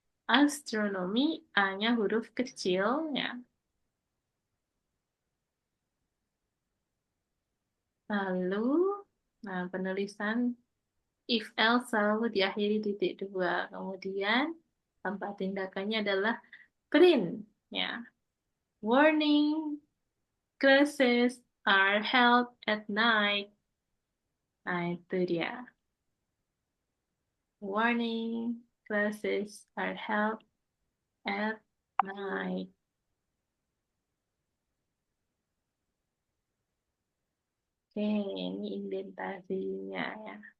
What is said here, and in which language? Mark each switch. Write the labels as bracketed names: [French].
[Indonesian] Astronomi, A-nya huruf kecil, ya. Lalu, nah penulisan if else selalu diakhiri titik dua. Kemudian tempat tindakannya adalah print. Ya. [English] Warning, classes are held at night. [Indonesian] Nah, itu dia. [English] Warning, classes are held at night. [Indonesian] Oke, ini indentasinya ya.